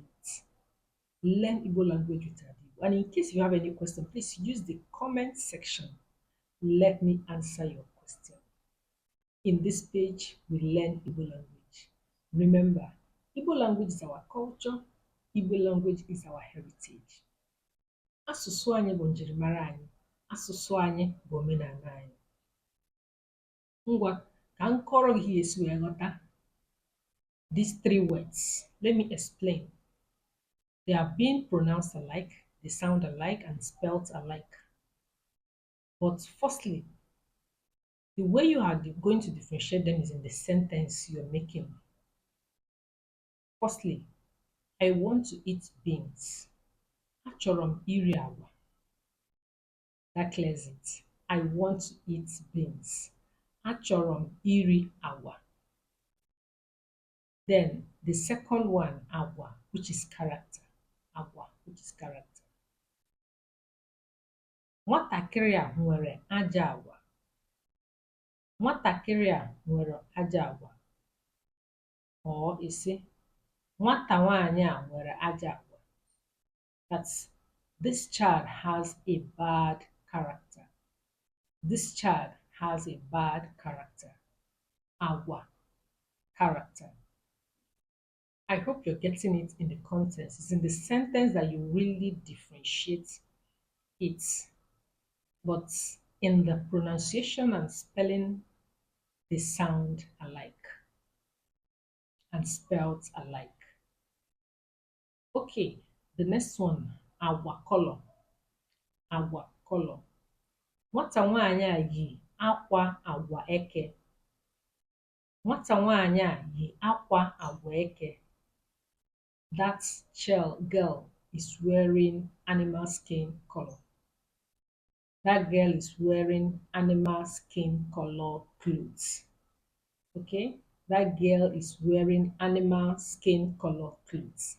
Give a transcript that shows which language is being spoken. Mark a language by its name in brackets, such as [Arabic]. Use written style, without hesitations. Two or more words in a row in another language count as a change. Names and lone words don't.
[English] Learn Igbo language with Adigbo. And in case you have any question, please use the comment section. Let me answer your question. In this page, we learn Igbo language. Remember, Igbo language is our culture. Igbo language is our heritage. [Igbo] Asụsụ anyị bụ njirimara anyị. Asụsụ anyị bụ omenala anyị. Ngwa, ka m kọrọ gị esi wee ghọta [English] these three words. Let me explain. They are being pronounced alike, they sound alike, and spelled alike. But firstly, the way you are going to differentiate them is in the sentence you're making. Firstly, I want to eat beans. [Igbo] Achọrọ m iri agwa. [English] That clears it. I want to eat beans. [Igbo] Achọrọ m iri agwa. [English] Then the second one, agwa, which is character. Agwa, which is character. [Igbo] Nwatakịrị a nwere ajọ agwa. Nwatakịrị a nwere ajọ agwa. Or isi, nwata nwaanyị a nwere ajọ agwa. [English] That's, this child has a bad character. This child has a bad character. Agwa, character. I hope you're getting it in the context. It's in the sentence that you really differentiate it. But in the pronunciation and spelling, they sound alike and spelled alike. Okay, the next one, agwa color. Agwa color. [Igbo] Nwata nwaanyị a yi akwa agwa eke. Nwata nwaanyị a yi akwa agwa eke. [English] That girl is wearing animal skin color. That girl is wearing animal skin color clothes. Okay? That girl is wearing animal skin color clothes.